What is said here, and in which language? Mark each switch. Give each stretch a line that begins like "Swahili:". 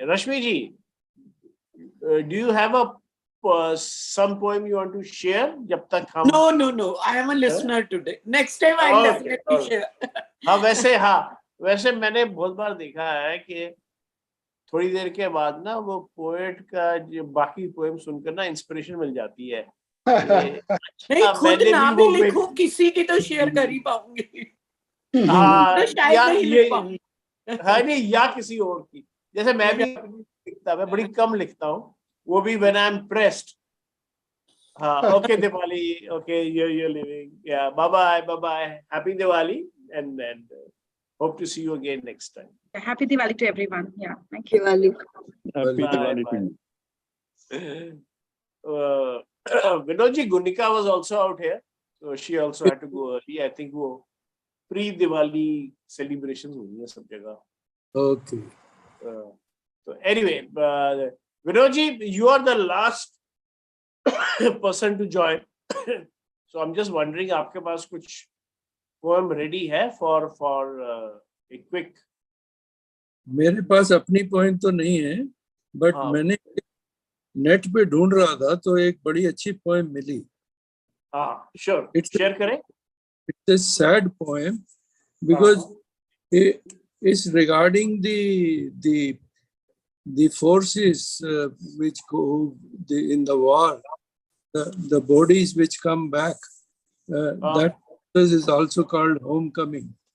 English: Rashmi ji, do you have some poem you want to share?
Hindi: जब तक हम
English: No. I am a listener today. Next time I'll definitely share.
Hindi: हाँ वैसे मैंने बहुत बार देखा है कि थोड़ी देर के बाद ना वो पोएट का जो बाकी पोएम सुनकर ना इंस्पिरेशन मिल जाती है। नहीं, खुद ना भी लिखूं, किसी की तो शेयर कर ही पाऊंगी। हाँ, शायद नहीं लिख पाऊंगी। हाँ नहीं, या किसी और की, जैसे मैं भी लिखता, मैं बड़ी कम लिखता हूँ, वो भी
English: when I'm pressed. हाँ, okay Diwali, okay, you're living, yeah, bye-bye, happy Diwali, and hope to see you again next time. Happy Diwali to everyone. Yeah, thank you. Diwali. Happy Diwali to you. Vinodji, Gunika was also out here, so she also had to go early. I think
Hindi: वो
English: pre-Diwali celebrations
Hindi: होंगी है सब जगह.
English: Okay. So anyway, Vinodji, you are the last person to join. So I'm just wondering,
Hindi: आपके पास कुछ
English: poem ready
Hindi: है
English: for a quick?
Hindi: मेरे पास अपनी पॉइंट तो नहीं है, बट मैंने नेट पे ढूंढ रहा था तो एक बड़ी अच्छी पोएम मिली. हाँ,
English: sure.
Hindi: शेयर करें.
English: It's a sad poem because it's regarding the forces which go in the war, the bodies which come back. That is also called homecoming.